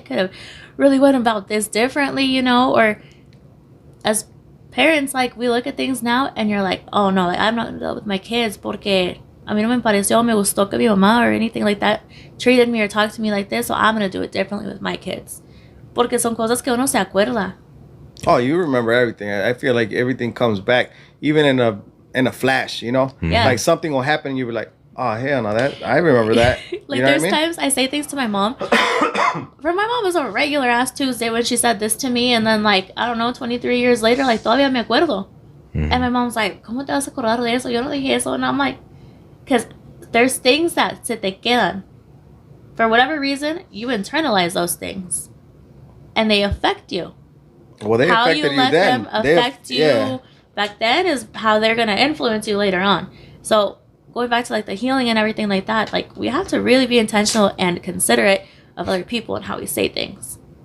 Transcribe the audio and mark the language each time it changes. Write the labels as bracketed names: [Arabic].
[English] They could have really went about this differently, you know. Or as parents, like we look at things now and you're like, oh no, like I'm not gonna do that with my kids [Spanish] porque a mí no me pareció, me gustó que mi mamá [English] or anything like that treated me or talked to me like this, so I'm going to do it differently with my kids. [Spanish] Porque son cosas que uno se acuerda. [English] Oh, you remember everything. I feel like everything comes back, even in a flash, you know? Yeah. Like something will happen, you be like, oh, hell no, I remember that. Like you know there's times I say things to my mom. For my mom, it was a regular ass Tuesday when she said this to me, and then like, I don't know, 23 years later, like, [Spanish] todavía me acuerdo. [English] And my mom's like, [Spanish] ¿cómo te vas a acordar de eso? Yo no dije eso. [English] And I'm like, because there's things that [Spanish] se te quedan. [English] For whatever reason, you internalize those things. And they affect you. Well, they how affected you let then. them affect you back then is how they're going to influence you later on. So going back to like the healing and everything like that, like we have to really be intentional and considerate of other people and how we say things.